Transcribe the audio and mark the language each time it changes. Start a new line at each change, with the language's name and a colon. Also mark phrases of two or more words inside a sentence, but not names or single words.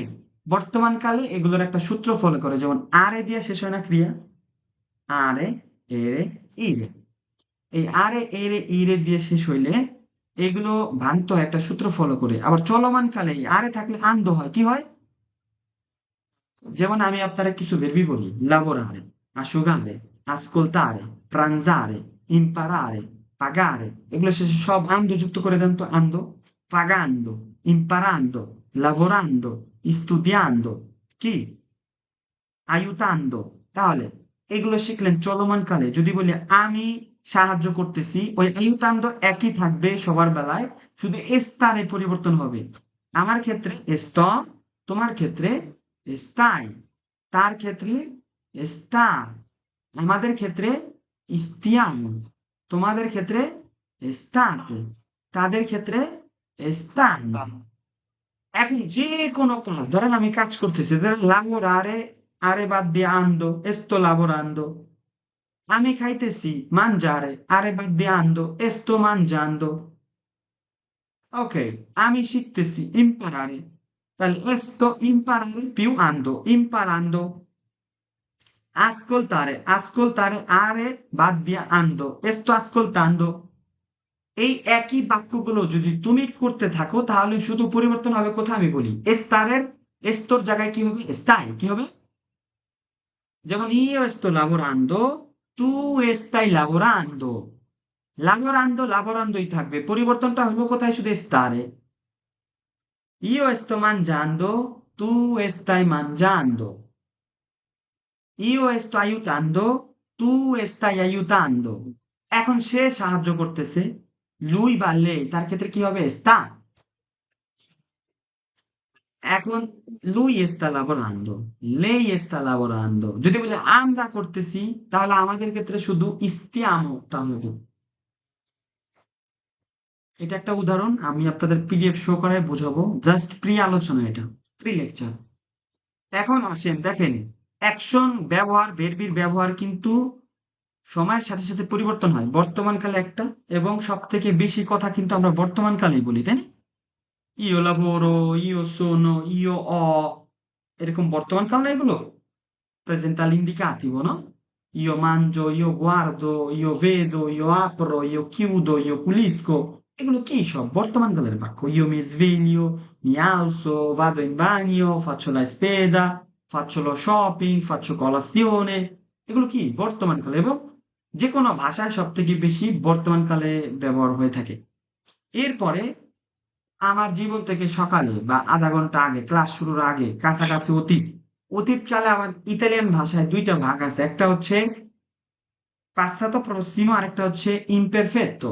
Bangla: বর্তমান কালে এগুলোর একটা সূত্র ফলো করে, যেমন আরে দিয়ে শেষ হয় না ক্রিয়া, আরে, এরে, ইরে। এই আরে, এরে, ইরে দিয়ে শেষ হইলে এগুলো ভাঙতে হয় একটা সূত্র ফলো করে। আবার চলমান কালে এই আরে থাকলে আন্দ হয়, কি হয়? যেমন আমি আপনারা কিছু ভেরবি বলি,
Italian: lavorare, asciugare, ascoltare, pranzare, imparare, pagare,
Bangla: এগুলো শেষে সব আন্দ যুক্ত করে দেন তো, আন্দ।
Italian: pagando, imparando, lavorando, studiando,
Bangla: কি? aiutando। তাহলে এগুলো শিখলেন চলমান কালে। যদি বলি আমি সাহায্য করতেছি, ওই aiutando একই থাকবে সবার বেলায়, শুধু স্তারে পরিবর্তন হবে। আমার ক্ষেত্রে sto, তোমার ক্ষেত্রে stai, তার ক্ষেত্রে sta, আমাদের ক্ষেত্রে stiamo, তোমাদের ক্ষেত্রে state, তাদের ক্ষেত্রে stanno। এখন যে কোনো কাজ ধরেন আমি কাজ করতেছি, ধরেন lavorare, আরে বাদ দিয়ে ando,
Italian: sto lavorando।
Bangla: আমি খাইতেছি, mangiare, আরে বাদ দিয়ে ando,
Italian: sto mangiando।
Bangla: ওকে, আমি শিখতেছি,
Italian: imparare, তাহলে sto imparare più ando, imparando। ascoltare, ascoltare,
Bangla: আরে বাদ দিয়ে ando,
Italian: sto ascoltando।
Bangla: এই একই বাক্যগুলো যদি তুমি করতে থাকো, তাহলে শুধু পরিবর্তন হবে কোথায় আমি বলি স্টারের, এস্তোর জায়গায় কি হবে? স্তাই। কি হবে?
Italian: যেমন io sto lavorando, tu stai lavorando। lavorando lavorandoi
Bangla: থাকবে, পরিবর্তনটা হলো কোথায়? শুধু স্টারে।
Italian: io sto mangiando, tu stai mangiando। io sto aiutando, tu stai aiutando।
Bangla: এখন সে সাহায্য করতেছে, lui বা lei, তার ক্ষেত্রে কি হবে? sta।
Italian: এখন lui está lavorando, lei está lavorando।
Bangla: যদি বলে আমরা করতেছি, তাহলে আমাদের ক্ষেত্রে শুধু stiamo টা হবে। এটা একটা উদাহরণ, আমি আপনাদের
English: PDF show
Bangla: করায় বোঝাবো, জাস্ট প্রি আলোচনা, এটা
English: pre lecture.
Bangla: এখন আসেন দেখেন, অ্যাকশন ব্যবহার, ভেরবির ব্যবহার কিন্তু সময়ের সাথে সাথে পরিবর্তন হয়। বর্তমান কালে একটা, এবং সব থেকে বেশি কথা কিন্তু আমরা বর্তমান কালেই বলি, তাই না?
Italian: io lavoro, io sono, io ho,
Bangla: এরকম বর্তমান কাল না এগুলো?
Italian: presenta l'indicativo, no? Io mangio, io guardo, io vedo, io apro, io chiudo, io pulisco। এগুলো কি সব বর্তমান কালের বাক্য। Io mi sveglio, mi alzo, vado in bagno, faccio la spesa, faccio lo shopping, faccio colazione।
Bangla: এগুলো কি বর্তমান কালে, এবং যে কোনো ভাষায় সব থেকে বেশি বর্তমান কালে ব্যবহার হয়ে থাকে। এরপরে আমার জীবন থেকে সকালে বা আধা ঘন্টা আগে, ক্লাস শুরুর আগে, কাছাকাছি অতীত। অতীত কালে আমার ইতালিয়ান ভাষায় দুইটা ভাগ আছে, একটা হচ্ছে
Italian: passato prossimo,
Bangla: আরেকটা হচ্ছে ইমপারফেক্টো।